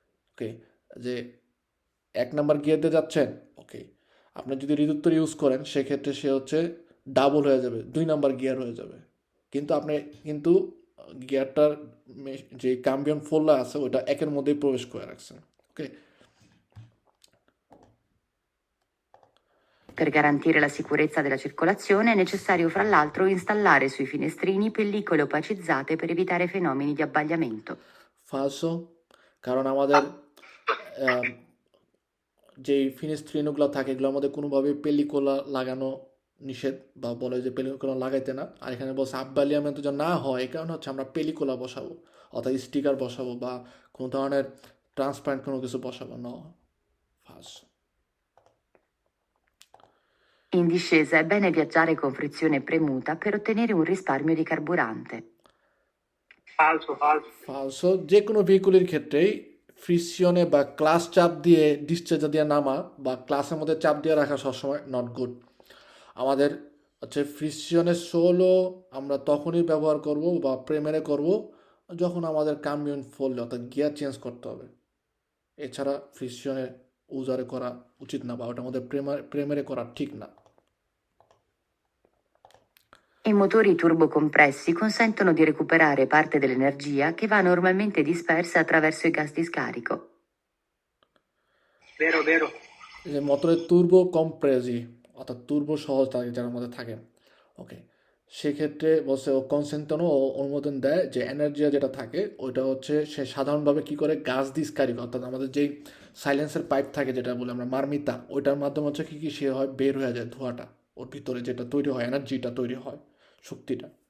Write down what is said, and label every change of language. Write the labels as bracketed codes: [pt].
[bn] ওকে, যে 1 number gear দিয়ে যাচ্ছেন, ওকে, আপনি যদি ঋতুত্তর ইউজ করেন সেক্ষেত্রে সে হচ্ছে ডাবল হয়ে যাবে, 2 নাম্বার গিয়ার হয়ে যাবে। কিন্তু আপনি কিন্তু গিয়ারটার যে কাম্বিয়ন ফোল্লা আছে ওটা 1-এর মধ্যেই প্রবেশ করে রাখছেন। ওকে, [it] Per garantire la sicurezza della circolazione è necessario fra l'altro installare sui finestrini pellicole opacizzate per evitare fenomeni di abbagliamento. [bn] ফালসো, কারণ আমাদের আহ, যেই ফিনিস্ট্রিনগুলো থাকে এগুলোর মধ্যে কোনোভাবে পেলিকোলা লাগানো নিষেধ, বা বলে যে পেলিকোলা লাগাইতে না। আর এখানে বলছে আব্বালিয়ামেন্ট যেন না হয়, এই কারণে হচ্ছে আমরা পেলিকোলা বসাবো, অর্থাৎ স্টিকার বসাবো বা কোনো ধরনের ট্রান্সপারেন্ট কোনো কিছু বসাবো না। [it] ফালসো। In discesa è bene viaggiare con frizione premuta per ottenere un risparmio di carburante. ফালসো ফালসো। [bn] ফালসো, যে কোনো ভেহিকুলের ক্ষেত্রেই ফ্রিকশনে বা ক্লাস চাপ দিয়ে ডিসচার্জ দিয়ে নামা বা ক্লাসের মধ্যে চাপ দিয়ে রাখা সবসময় নট গুড। আমাদের হচ্ছে ফ্রিকশনের সোলও আমরা তখনই ব্যবহার করব বা প্রেমেরে করব যখন আমাদের কামিয়ন ফললে, অর্থাৎ গিয়ার চেঞ্জ করতে হবে। এছাড়া ফ্রিকশনে উজারে করা উচিত না, বা ওটার মধ্যে প্রেমেরে করা ঠিক না। [it] I motori turbocompressi consentono di recuperare parte dell'energia che va normalmente dispersa attraverso i gas di scarico. Vero, vero. [bn] যে মোটরের তুর্বো কম্প্রেসি অর্থাৎ তুর্বো সহজ থাকে যার মধ্যে থাকে, ওকে, সেক্ষেত্রে বলছে ও কনসেন্টনও অনুমোদন দেয় যে এনার্জি যেটা থাকে ওইটা হচ্ছে সে সাধারণভাবে কি করে গাছ দিস্কারিক অর্থাৎ আমাদের যেই সাইলেন্সের পাইপ থাকে যেটা বলে আমরা মারমিতা, ওইটার মাধ্যমে হচ্ছে কি সে হয় বের হয়ে যায় ধোঁয়াটা, ওর ভিতরে যেটা তৈরি হয় এনার্জিটা তৈরি হয়, শক্তিটা।